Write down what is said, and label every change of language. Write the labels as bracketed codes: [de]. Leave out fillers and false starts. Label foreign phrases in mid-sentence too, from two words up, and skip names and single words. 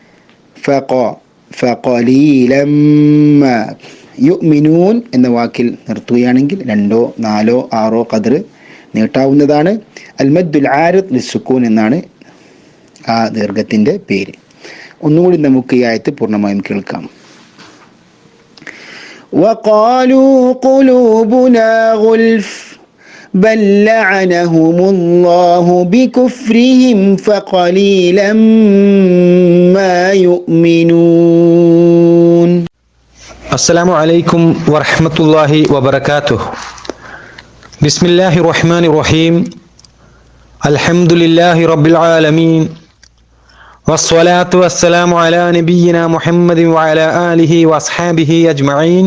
[ar] فقليلا ما. [ml] യുഅ്മിനൂൻ എന്ന വാക്കിൽ നിർത്തുകയാണെങ്കിൽ 2, 4, 6 ഖദർ നീട്ടാവുന്നതാണ്. [ar] المد العارض للسكون [ml] എന്നാണ് ആ ദീർഘത്തിൻ്റെ പേര്. ഒന്നുകൂടി നമുക്ക് ഈ ആയത്ത് പൂർണ്ണമായും കേൾക്കാം. [ar] وقالوا قلوبنا غلف بل لعنهم الله بكفرهم فقليلا ما يؤمنون. السلام عليكم ورحمة الله وبركاته. بسم الله الرحمن الرحيم. الحمد لله رب العالمين. والصلاة والسلام على نبينا محمد وعلى آله وأصحابه أجمعين.